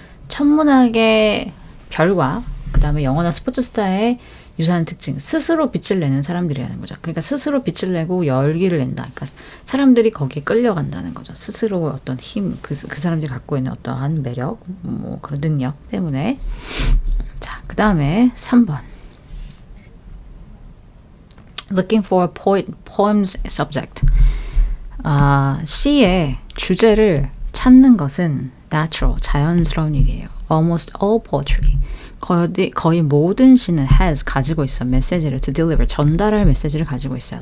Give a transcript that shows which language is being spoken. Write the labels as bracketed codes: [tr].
[ko] 천문학의 별과 그 다음에 영화나 스포츠 스타의 유사한 특징, 스스로 빛을 내는 사람들이라는 거죠. 그러니까 스스로 빛을 내고 열기를 낸다. 그러니까 사람들이 거기에 끌려간다는 거죠. 스스로 어떤 힘, 그 사람들이 갖고 있는 어떠한 매력, 뭐 그런 능력 때문에. 자, 그 다음에 3번. [en] Looking for poem's subject. [ko] 시의 주제를 찾는 것은 [en] natural, [ko] 자연스러운 일이에요. [en] Almost all poetry. [ko] 거의 모든 시는 [en] has, [ko] 가지고 있어. 메시지를 [en] to deliver, [ko] 전달할 메시지를 가지고 있어요.